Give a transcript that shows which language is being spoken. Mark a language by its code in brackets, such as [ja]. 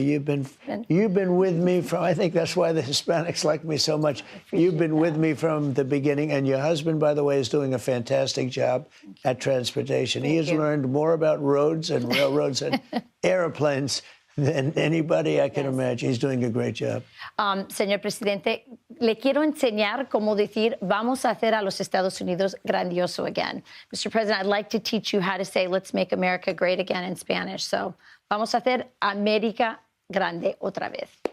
[en] You've been with me from, I think that's why the Hispanics like me so much. You've been with me from the beginning. And your husband, by the way, is doing a fantastic job at transportation. He has learned more about roads and railroads and airplanes than anybody I can imagine. He's doing a great job. [es] Señor presidente, le quiero enseñar cómo decir, vamos a hacer a los Estados Unidos grandioso again. [en] Mr. President, I'd like to teach you how to say, let's make America great again in Spanish. [es] So, vamos a hacer América grande otra vez.